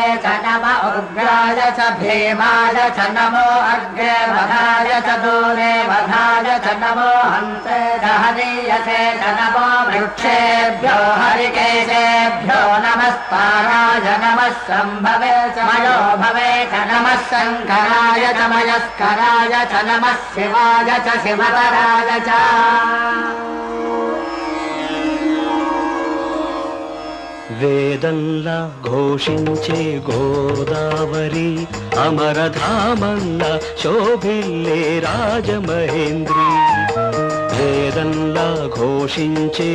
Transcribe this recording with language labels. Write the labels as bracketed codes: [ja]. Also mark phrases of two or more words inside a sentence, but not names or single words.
[sa] च नमः उग्राय च भीमाय च नमो अग्रे वधाय च दूरे वधाय च नमो हन्ते च हरीयसे च नमो वृक्षेभ्यो हरिकेशेभ्यो नमस्ताराय नमः शम्भवे च मयो भवे च नमः शङ्कराय च मयस्कराय च नमः शिवाय च शिवतराय च [te] వేదంలా ఘోషించే గోదావరి అమరధామంలా శోభిల్లే రాజమహేంద్రి వేదంలా ఘోషించే